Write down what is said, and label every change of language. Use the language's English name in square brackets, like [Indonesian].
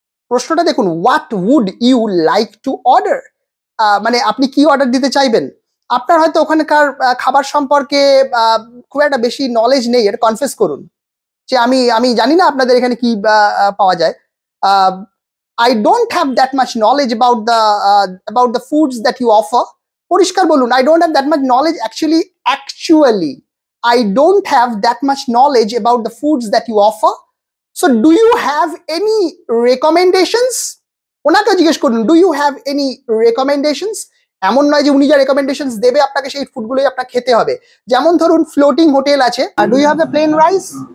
[Bangla] প্রশ্নটা দেখুন, [English] what would you like to order, [Bangla] মানে আপনি কি অর্ডার দিতে চাইবেন। আপনার হয়তো ওখানকার খাবার সম্পর্কে খুব একটা বেশি নলেজ নেই, এটা কনফেস করুন যে আমি জানি না আপনাদের এখানে কি পাওয়া যায়। [English] I don't have that much knowledge about the foods that you offer. [Bangla] পরিষ্কার বলুন, [English] I don't have that much knowledge actually I don't have that much knowledge about the foods that you offer, so do you have any recommendations? [Bangla] ওনাকে জিজ্ঞেস করুন, [English] Do you have any recommendations. [Bangla] এমন নয় যে উনি যা রেকমেন্ডেশনস দেবে আপনাকে সেই ফুডগুলোই আপনার খেতে হবে। যেমন ধরুন ফ্লোটিং হোটেল আছে, [English] Do you have a plain rice?